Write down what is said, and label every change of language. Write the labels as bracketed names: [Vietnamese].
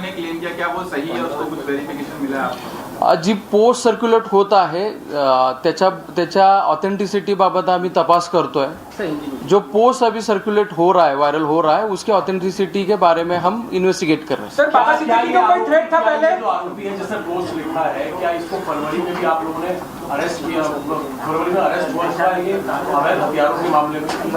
[Hindi] ने क्लेम किया, क्या वो सही है? उसको कुछ वेरिफिकेशन मिला है? [Marathi] जी पोस्ट सर्क्युलेट होत आहे त्याच्या ऑथेंटिसिटी बाबत आम्ही तपास करतोय। [Hindi] जो पोस्ट अभी सर्कुलेट हो रहा है, वायरल हो रहा है, उसके ऑथेंटिसिटी के बारे में हम इन्वेस्टिगेट कर रहे हैं। सर बाबा सिद्दीकी को कोई थ्रेट था पहले? जो आरोपी है जिसने पोस्ट लिखा है, क्या इसको फरवरी में भी आप लोगों ने अरेस्ट किया? फरवरी में अरेस्ट हुआ है ये अवैध हथियारों के मामले में?